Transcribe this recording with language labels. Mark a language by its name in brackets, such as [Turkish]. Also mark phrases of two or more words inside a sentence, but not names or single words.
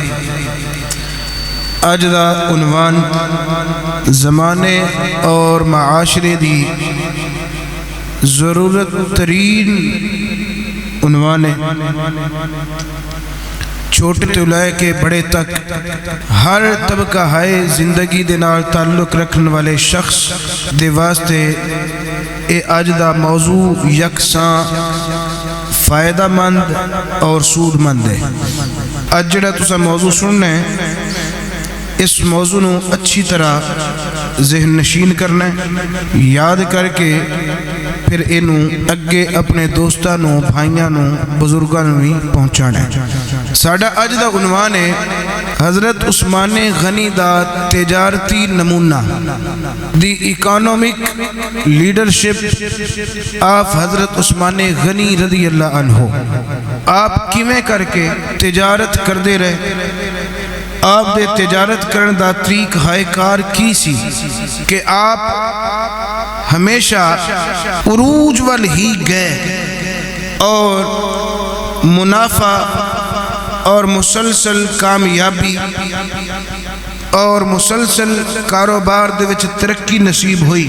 [Punjabi] اج دا عنوان زمانے اور معاشرے دی ضرورت ترین عنوان ہے۔ چھوٹے تو لے کے بڑے تک ہر طبقہ ہائے زندگی دے نال تعلق رکھنے والے شخص دے واسطے اے اج دا موضوع یکساں فائدہ مند اور سود مند ہے۔ اج جڑا تسا موضوع سننا ہے، اس موضوع نو اچھی طرح ذہن نشین کرنا ہے، یاد کر کے پھر اینو اگے اپنے دوستاں نو، بھائیاں نو، بزرگاں نو بھی پہنچانا ہے۔ ساڈا اج دا عنوان ہے حضرت عثمان غنی دا تجارتی نمونہ، [English] the economic leadership of [Punjabi] حضرت عثمان غنی [Arabic] رضی اللہ عنہ۔ [Punjabi] آپ کیویں کر کے تجارت کردے رہے، آپ دے تجارت کرن دا طریق ہائے کار کی سی کہ آپ ہمیشہ عروج وال ہی گئے اور منافع اور مسلسل کامیابی اور مسلسل کاروبار دے وچ ترقی نصیب ہوئی۔